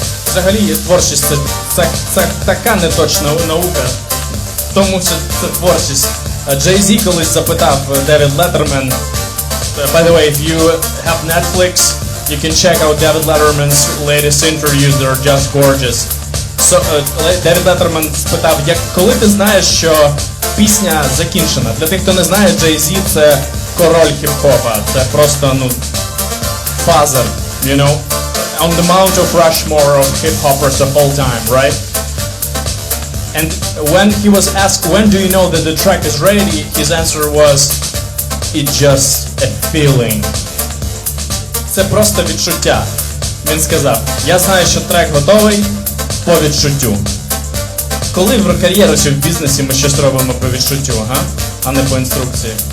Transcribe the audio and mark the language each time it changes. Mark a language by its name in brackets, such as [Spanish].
[Ukrainian] Взагалі творчість це така неточна наука, тому що це творчість. Jay-Z колись запитав Девід Леттерман, [English] by the way, if you have Netflix, you can check out David Letterman's latest interviews, they're just gorgeous. [Ukrainian] So, Девід Леттерман спитав, коли ти знаєш, що пісня закінчена? Для тих, хто не знає, Jay-Z це король хіп-хопа, це просто, [English] father, you know, on the Mount of Rushmore of hip-hoppers of all time, right? And when he was asked, when do you know that the track is ready, his answer was, it's just a feeling. [Ukrainian] Це просто відчуття. Він сказав, я знаю, що трек готовий по відчуттю. Коли в кар'єрі чи в бізнесі ми щось робимо по відчуттю, а не по інструкції?